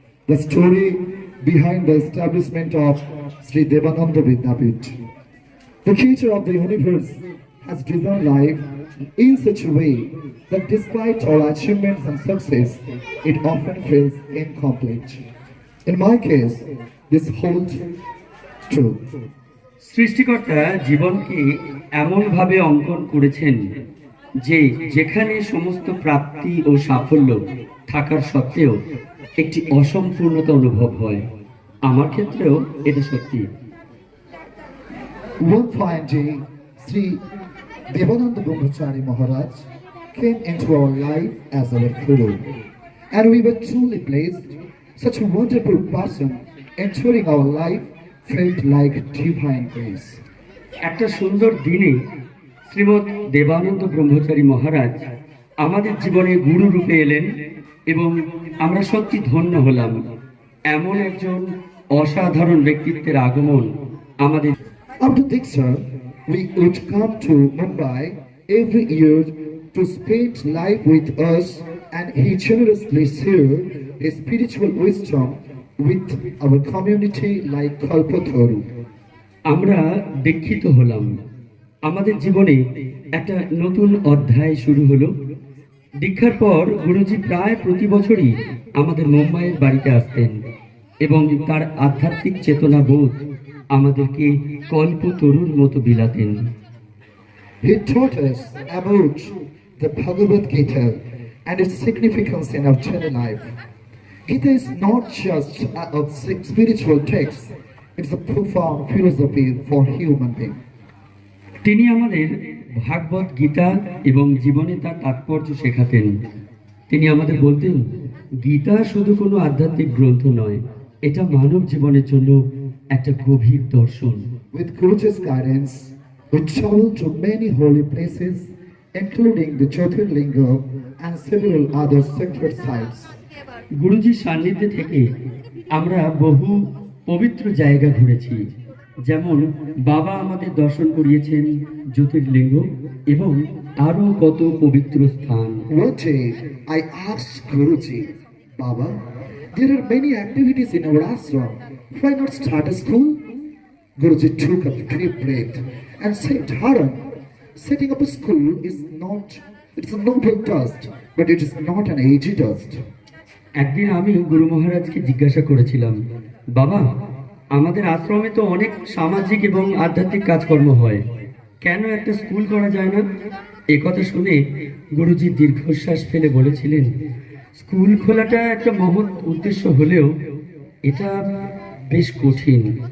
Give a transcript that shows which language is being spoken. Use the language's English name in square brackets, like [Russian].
[English] The story behind the establishment of Sri Devananda Vidyapith. The creator of the universe has designed life in such a way that despite all achievements and success, it often feels incomplete. In my case, this holds true. [Bangla] সৃষ্টিকর্তা জীবনকে এমনভাবে অঙ্কন করেছেন যে যেখানে সমস্ত প্রাপ্তি ও সাফল্য থাকার সত্ত্বেও একটি অসম্পূর্ণতা অনুভব হয়। আমার ক্ষেত্রেও এটা সত্যি। [English] One fine day, Sri Devananda Brahmachari Maharaj came into our life as our guru, and we were truly blessed. Such a wonderful person entering our life felt like divine grace. [Bangla] একটা সুন্দর দিনে শ্রীমৎ দেবানন্দ ব্রহ্মচারী মহারাজ আমাদের জীবনে গুরু রূপে এলেন এবং আমরা সত্যি ধন্য হলাম। এমন একজন অসাধারণ ব্যক্তিত্বের আগমন আমাদের। [English] After Diksha, we would come to Mumbai every year to spend life with us, and he generously shared his spiritual wisdom with our community like Kalpataru. [Bangla] আমরা দীক্ষিত হলাম, আমাদের জীবনে একটা নতুন অধ্যায় শুরু হলো। দীক্ষার পর গুরুজি প্রায় প্রতি বছরই আমাদের মুম্বাইয়ের বাড়িতে আসতেন এবং তার আধ্যাত্মিক চেতনা বোধ আমাদেরকে কল্পতরুর মতো বিলাতেন। [English] He taught us about the Bhagavad Gita and its significance in our daily life. Gita is not just a spiritual text, it's a profound philosophy for human being. [Bangla] তিনি আমাদের ভাগবত গীতা এবং জীবনে তার তাৎপর্য শেখাতেন। তিনি আমাদের বলতেন, গীতা শুধু কোনো আধ্যাত্মিক গ্রন্থ নয়, এটা মানব জীবনের জন্য একটা গভীর দর্শন। [English] With Guruji's guidance, we traveled to many holy places, including the Jyotirlinga and several other sacred sites. [Bangla] গুরুজির সান্নিধ্যে থেকে আমরা বহু পবিত্র জায়গা ঘুরেছি, যেমন বাবা আমাদের দর্শন করিয়েছেন জ্যোতির্লিঙ্গ এবং আরো কত পবিত্র স্থান। [English] One day, I asked Guruji, Baba, there are many activities in our ashram. Why not start a school? Guruji took a deep breath and said, Haran, setting up a school it's a noble task, but it is not an easy task. [Bangla] একদিন আমি গুরু মহারাজকে জিজ্ঞাসা করেছিলাম, বাবা, আমাদের আশ্রমে তো অনেক সামাজিক এবং আধ্যাত্মিক কাজকর্ম হয়, কেন একটা স্কুল করা যায় না? একথা শুনে গুরুজি দীর্ঘশ্বাস ফেলে বলেছিলেন, স্কুল খোলাটা একটা মহৎ উদ্দেশ্য হলেও এটা বেশ কঠিন।